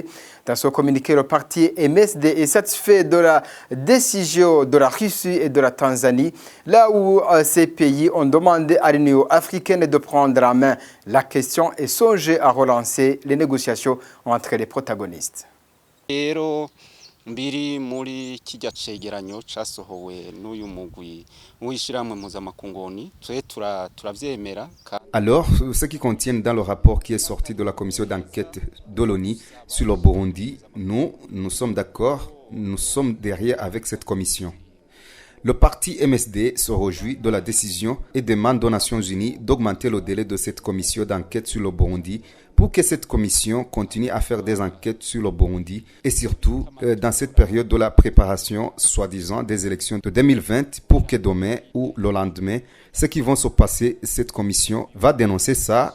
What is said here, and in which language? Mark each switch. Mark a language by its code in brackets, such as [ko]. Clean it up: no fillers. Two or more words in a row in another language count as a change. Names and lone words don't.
[fr] Dans ce communiqué, le parti MSD est satisfait de la décision de la Russie et de la Tanzanie, là où ces pays ont demandé à l'Union africaine de prendre en main la question et songer à relancer les négociations entre les protagonistes. [rn] mbiri muri kijya cegeranyo casohowe n'uyu mugwi w'ishiramwe mpuzamakungu twe turavyemera. [fr] Alors, ce qui contient dans le rapport qui est sorti de la commission d'enquête de l'ONU sur le Burundi, nous sommes d'accord, nous sommes derrière avec cette commission. Le parti MSD se réjouit de la décision et demande aux Nations Unies d'augmenter le délai de cette commission d'enquête sur le Burundi pour que cette commission continue à faire des enquêtes sur le Burundi et surtout dans cette période de la préparation, soi-disant, des élections de 2020 pour que demain ou le lendemain, ce qui va se passer, cette commission va dénoncer ça.